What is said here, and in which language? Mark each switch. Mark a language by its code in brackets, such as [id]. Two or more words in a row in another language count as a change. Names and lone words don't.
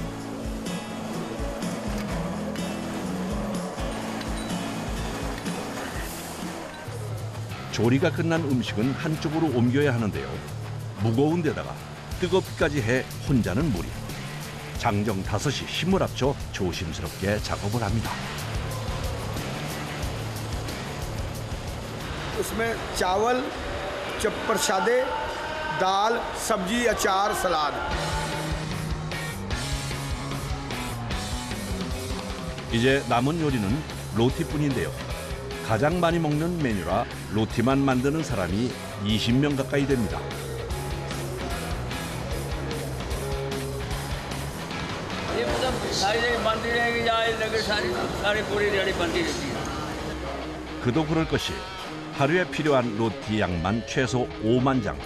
[ko] 조리가 끝난 음식은 한쪽으로 옮겨야 하는데요. 무거운 데다가 뜨겁기까지 해 혼자는 무리. 장정 5시 힘을 합쳐 조심스럽게 작업을 합니다. [hi] उसमें चावल, प्रसादे, दाल, सब्जी, अचार, सलाद। [ko] 이제 남은 요리는 로티뿐인데요. 가장 많이 먹는 메뉴라 로티만 만드는 사람이 20명 가까이 됩니다. 그도 그럴 것이 하루에 필요한 로티 양만 최소 5만 장.